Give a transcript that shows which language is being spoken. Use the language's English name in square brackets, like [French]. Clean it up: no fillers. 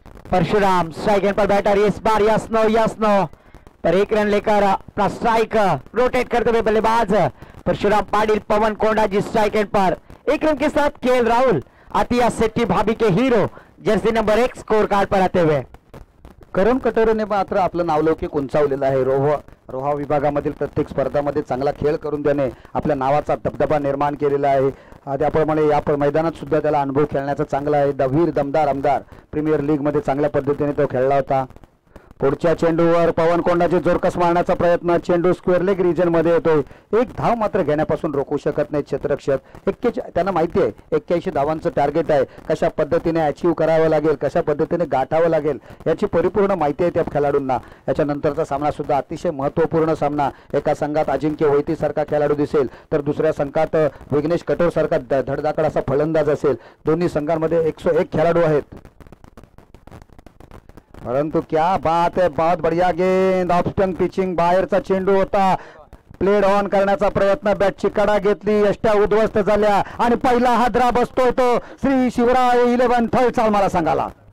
[Hindi] Parshuram strike and पर batter इस बार yes no पर एक रन लेकर अपना स्ट्राइक रोटेट करते हुए बल्लेबाज परशुराम पाटिल पवन कोंडा जी स्ट्राइक एंड पर एक रन के साथ केएल राहुल आतिया शेट्टी भाभी के hero Jersey number 1 score card पर आते हुए [Marathi] करण कटोरेने मात्र आपलं नावलौकिक उंचावलेलं आहे. रोहा विभागामधील प्रत्येक स्पर्धामध्ये चांगला खेळ करून त्याने आपल्या नावाचा दबदबा निर्माण केलेला आहे. त्याप्रमाणे या मैदानात सुद्धा त्याला अनुभव खेळण्याचा चांगला आहे. वीर दमदार आमदार प्रीमियर लीग मध्ये चांगल्या पद्धतीने तो खेळला होता. पुढच्या चेंडूवर पवन कोंडाचे जोरकस मारण्याचा प्रयत्न. चेंडू स्क्वेअर लेग रिजन मध्ये येतोय. एक धाव मात्र घेण्यापासून रोखू शकत नाही क्षेत्ररक्षक. त्यांना माहिती आहे 81 धावांचं टार्गेट आहे. कशा पद्धतीने अचीव करावं लागेल, कशा पद्धतीने गाठावं लागेल याची परिपूर्ण माहिती आहे त्या खेळाडूंना. याच्यानंतरचा सामना सुद्धा अतिशय महत्त्वपूर्ण सामना. एका संघात अजिंक्य वैती सारखा खेळाडू दिसेल तर दुसऱ्या संघात विघ्नेश कठोर सारखा धडधाकड असा फलंदाज असेल. दोन्ही संघांमध्ये 101 खेळाडू आहेत. [Hindi] परंतु क्या बात है, बहुत बढ़िया गेंद ऑफ स्टंप पिचिंग. [Marathi] बाहेरचा चेंडू होता. प्लेड ऑन करण्याचा प्रयत्न, बॅटची कडा घेतली, यष्ट्या उद्ध्वस्त झाल्या आणि पहिला हादरा बसतोय तो श्री शिवराय 11 थळ चाल मला सांगाला.